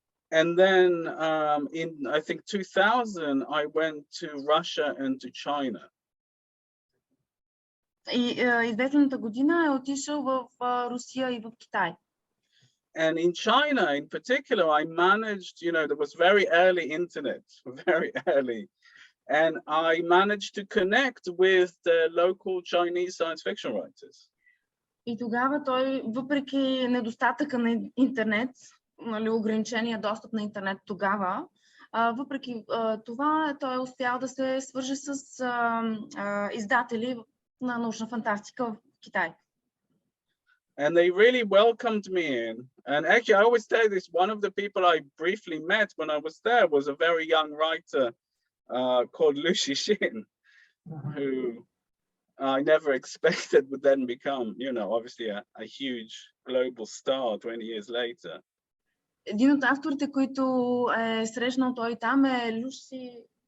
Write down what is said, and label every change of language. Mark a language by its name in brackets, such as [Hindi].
[English] And then in, I think, 2000, I went to Russia and to China. [Bulgarian] И известната година е отишъл в Русия и в Китай. [English] And in China, in particular, I managed, you know, there was very early internet, very early. And I managed to connect with the local Chinese science fiction writers. [Bulgarian] И тогава той, въпреки недостатъка на интернет, нали, ограничения достъп на интернет тогава, въпреки това той е успял да се свърже с издатели на научна фантастика в Китай. [English] And they really welcomed me in. And actually, I always say this, one of the people I briefly met when I was there was a very young writer called Lu Xixin, who I never expected would then become, you know, obviously a huge global star 20 years later. [Bulgarian] Един от авторите, които е срещнал той там е Люси...